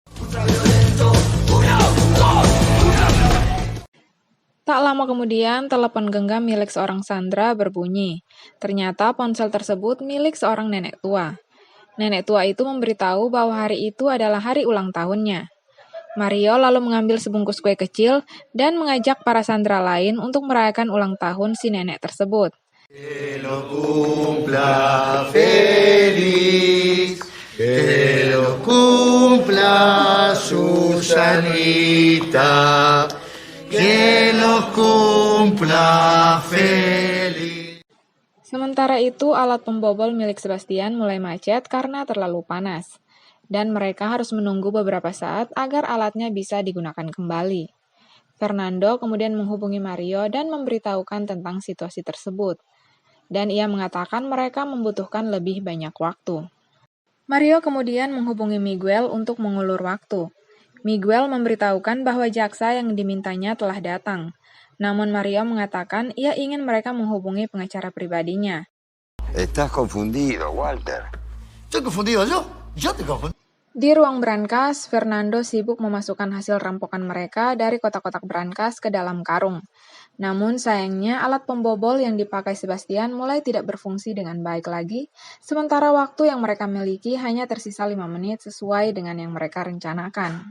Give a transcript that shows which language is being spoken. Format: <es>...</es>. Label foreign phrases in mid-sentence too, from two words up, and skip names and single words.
<id>Tak lama kemudian, telepon genggam milik seorang sandera berbunyi. Ternyata ponsel tersebut milik seorang nenek tua. Nenek tua itu memberitahu bahwa hari itu adalah hari ulang tahunnya. Mario lalu mengambil sebungkus kue kecil dan mengajak para sandera lain untuk merayakan ulang tahun si nenek tersebut.</id> <es>Que lo cumpla feliz, que lo cumpla Susanita, que lo cumpla feliz.</es> <id>Sementara itu, alat pembobol milik Sebastian mulai macet karena terlalu panas. Dan mereka harus menunggu beberapa saat agar alatnya bisa digunakan kembali. Fernando kemudian menghubungi Mario dan memberitahukan tentang situasi tersebut. Dan ia mengatakan mereka membutuhkan lebih banyak waktu. Mario kemudian menghubungi Miguel untuk mengulur waktu. Miguel memberitahukan bahwa jaksa yang dimintanya telah datang. Namun Mario mengatakan ia ingin mereka menghubungi pengacara pribadinya.</id> <es>Estás confundido, Walter. ¿Estoy confundido yo? Yo te confundí.</es> <id>Di ruang brankas, Fernando sibuk memasukkan hasil rampokan mereka dari kotak-kotak brankas ke dalam karung. Namun sayangnya alat pembobol yang dipakai Sebastian mulai tidak berfungsi dengan baik lagi, sementara waktu yang mereka miliki hanya tersisa 5 menit sesuai dengan yang mereka rencanakan.</id>